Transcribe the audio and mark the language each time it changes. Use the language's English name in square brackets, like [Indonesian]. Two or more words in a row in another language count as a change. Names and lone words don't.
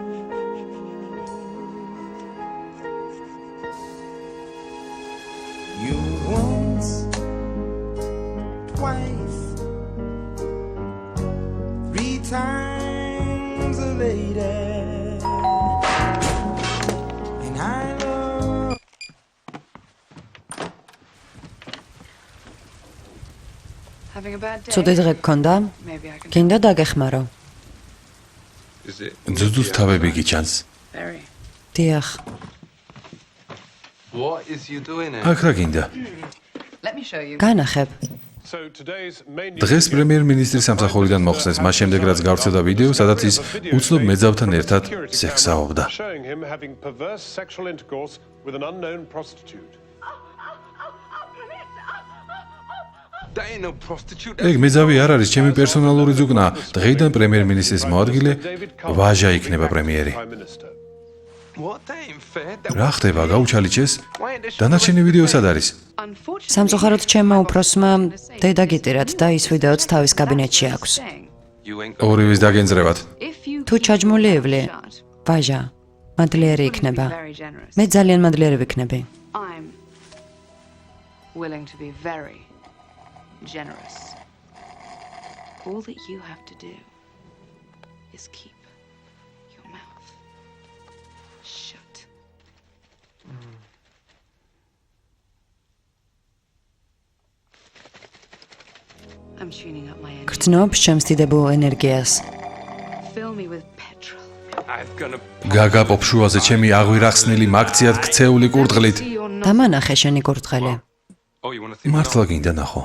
[English] You once, twice, 3 times a lady, and I love. [Georgian] ცუდი დღე გქონდა? გინდა დაგეხმარო? ძუძუს თავები გიჩანს. დიახ. [English] What is you doing here? [Georgian] აქ რა გინდა? განახებ. დღეს პრემიერ-მინისტრის სამსახურიდან მოხსნეს, მას შემდეგ რაც გავრცელდა ვიდეო, სადაც ის უცნობ მეძავთან ერთად სექსაობდა. [English] That ain't no prostitute. [Georgian] ეგ მეძავი არ არის, ჩემი პერსონალური ძუკნა. დღეიდან პრემიერ-მინისტრის მოადგილე ვაჟა იქნება პრემიერი. [English] What? That ain't fair. [Georgian] რა ხდება, გაუჩალიჩეს? დანარჩენი ვიდეო სად არის? სამწუხაროდ ჩემმა უფროსმა დედა გიტირად და ის ვიდეოც თავის კაბინეტში აქვს. ორივეს დაგენძრევათ. თუ ჩაჯმული ივლი, ვაჟა, მადლიერი იქნება. მე ძალიან მადლიერი ვიქნები. [English] I'm willing to be very generous. All that you have to do is keep your mouth shut. I'm tuning up my energy. [Georgian] გრძნობს ჩემს დიდებულ ენერგიას. [English] Fill me with petrol. I'm gonna [Georgian] გაგა პოპშუაზე ჩემი აღვირახსნილი მაქციად ქცეული კურდღლით. დამანახე შენი კურდღელი. [English] Oh, you want to see? [Georgian] მართლა გინდა ნახო.